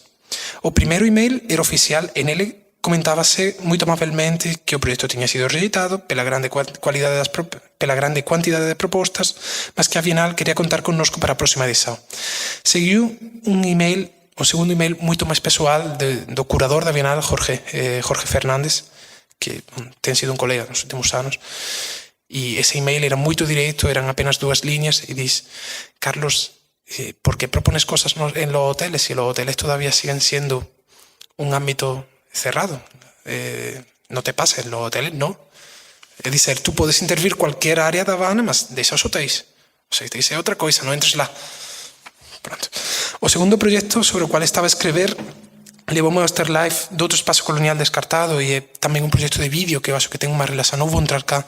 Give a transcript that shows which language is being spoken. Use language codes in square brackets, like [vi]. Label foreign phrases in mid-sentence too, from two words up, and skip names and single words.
[gl] O primeiro email era oficial e nele comentábase moito amablemente que o proxecto tiña sido [pt] rejeitado pela grande quantidade de propostas, [gl] mas que a Bienal quería contar connosco para a próxima edición. Seguiu o segundo email moito máis persoal do curador da Bienal, Jorge Fernández, que ten sido un colega nos últimos anos, e ese email era moito directo, eran apenas 2 líneas, e dis: [es] Carlos, por que propones cosas en los hoteles si los hoteles todavía siguen siendo un ámbito cerrado? No te pasa, en los hoteles no. [pt] É dizer, tú podes intervir cualquier área da Habana, mas deixa os hotéis. Os hotéis é outra coisa, non entres lá. Pronto. [gl] O segundo proxecto sobre o cual estaba a escrever levoume ao Afterlife de outro espazo colonial descartado e é tamén un proxecto de vídeo que [pt] eu acho [gl] que ten unha relación, non vou entrar cá.